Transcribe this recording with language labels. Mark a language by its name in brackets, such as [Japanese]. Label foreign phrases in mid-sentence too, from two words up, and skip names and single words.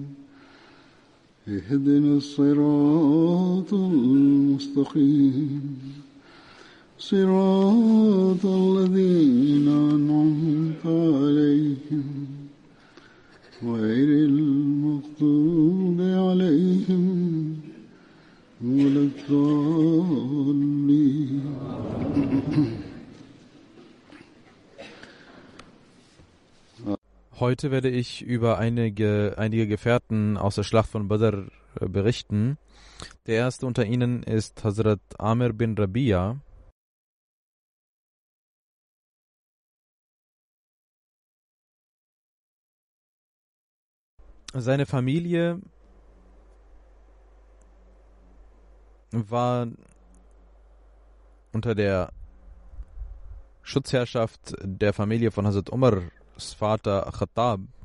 [Arabic] اهدنا الصراط المستقيم صراط الذين أنعمت عليهم غير المغضوب عليهم ولا الضالين. [German] Heute werde ich über einige Gefährten aus der Schlacht von Badr berichten. Der erste unter ihnen ist Hazrat Amir bin Rabia. Seine Familie war unter der Schutzherrschaft der Familie von Hazrat Umars Vater Khattab.